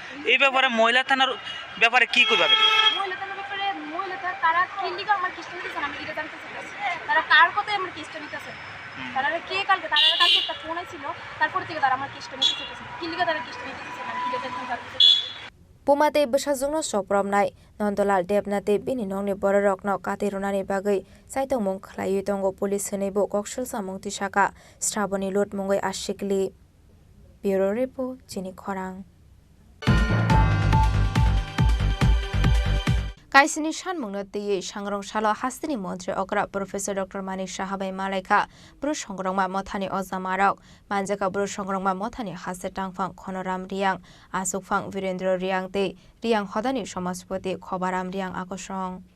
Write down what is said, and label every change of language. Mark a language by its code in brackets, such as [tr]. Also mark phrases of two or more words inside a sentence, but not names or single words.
[bn] এই ব্যাপারে মহিলা থানার ব্যাপারে কি কইবা? মহিলা থানার ব্যাপারে তারা কি লিগা আমার কেসটা নিতেছে, আমি এটা জানতে চাইতেছি, তারা কার কথায় আমার কেসটা নিতেছে, তারা কে কালকে একটা ফোন ছিল, তারপর থেকে তারা আমার কেসটা নিতে চাইতেছে, কি লিগা তারা কেসটা নিতে চাইছে, আমি এটা জানতে চাইতেছি। [trk] पुमाते बसाजुंनो सप्रमनाय नन्दलाल देबनाथे बिनि नंनि बररकनो कातेरुनानि बागै साइतंमुं खलायै दंगो पुलिस होनैबो कक्सल सामुंति साका श्राबनि लुट मुंगै आशिकलि [en] bureau report [trk] चिनि खरां काइसिनि सानमुंनो तियै सांग्रं सालो हास्तिनि मन्त्री अग्रा प्रोफेसर डॉक्टर मानिक साहाबाई मालायखा ब्रु संग्रंमा मथानि अजामारक मानजाका ब्रु संग्रंमा मथानि हासे टांगफां खनराम रियां आसुकफां वीरेन्द्र रियां ते रियां हदानि समाजपति खबाराम रियां आकसं